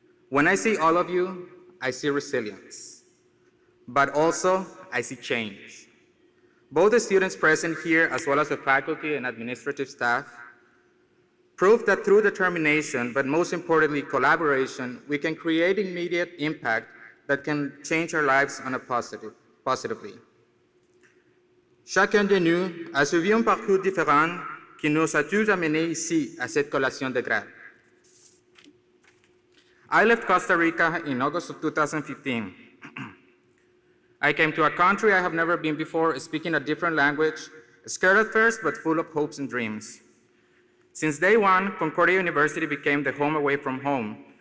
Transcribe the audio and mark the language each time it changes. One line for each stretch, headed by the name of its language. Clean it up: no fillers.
English: When I see all of you, I see resilience, but also I see change. Both the students present here, as well as the faculty and administrative staff, prove that through determination, but most importantly, collaboration, we can create immediate impact that can change our lives on a positively.
French: Chacun de nous a suivi un parcours différent qui nous a tous amenés ici à cette collation de grade.
English: I left Costa Rica in August of 2015. I came to a country I have never been before, speaking a different language, scared at first, but full of hopes and dreams. Since day one, Concordia University became the home away from home.